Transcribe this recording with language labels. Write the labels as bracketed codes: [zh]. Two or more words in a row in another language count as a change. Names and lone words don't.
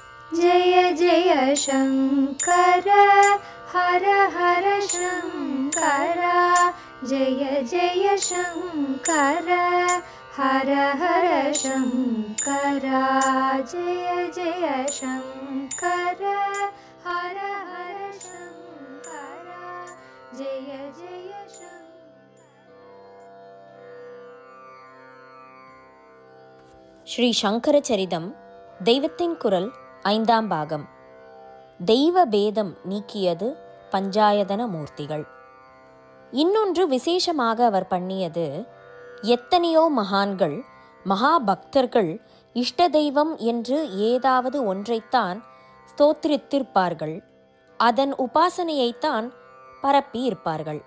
[sa] जय जय शङ्कर हर हर शङ्कर जय जय शङ्कर हर हर शङ्कर जय जय शङ्कर हर हर शङ्कर जय जय शङ्कर. [ta] ஸ்ரீ சங்கர சரிதம் தெய்வத்தின் குரல் 5ஆம் பாகம். தெய்வ பேதம் நீக்கியது பஞ்சாயதன மூர்த்திகள். இன்னொன்று விசேஷமாக அவர் பண்ணியது, எத்தனையோ மகான்கள் மகாபக்தர்கள் இஷ்ட தெய்வம் என்று ஏதாவது ஒன்றைத்தான் ஸ்தோத்திரித்திருப்பார்கள், அதன் உபாசனையைத்தான் பரப்பி இருப்பார்கள்.